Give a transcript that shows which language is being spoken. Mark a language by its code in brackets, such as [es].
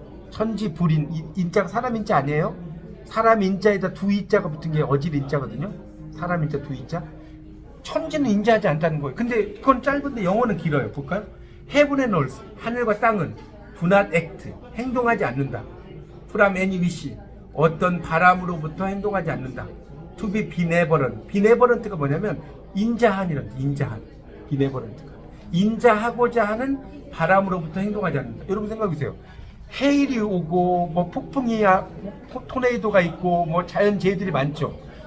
[ko] 천지불인, 인자가 사람 인자 아니에요? 사람 인자에다 두 이자가 붙은 게 어질 인자거든요. 사람 인자 두 이자. 천지는 인자하지 않다는 거예요. 근데 그건 짧은데 영어는 길어요. 볼까요? [en] Heaven and earth, [ko] 하늘과 땅은 [en] do not act, [ko] 행동하지 않는다. [en] From any wish, [ko] 어떤 바람으로부터 행동하지 않는다. [en] To be benevolent, [ko] benevolent가 뭐냐면 인자한이란, 인자한. benevolent가 인자하고자 하는 바람으로부터 행동하지 않는다. 여러분 생각해보세요. 해일이 오고 뭐 폭풍이, 토네이도가 있고 뭐 자연재해들이 많죠.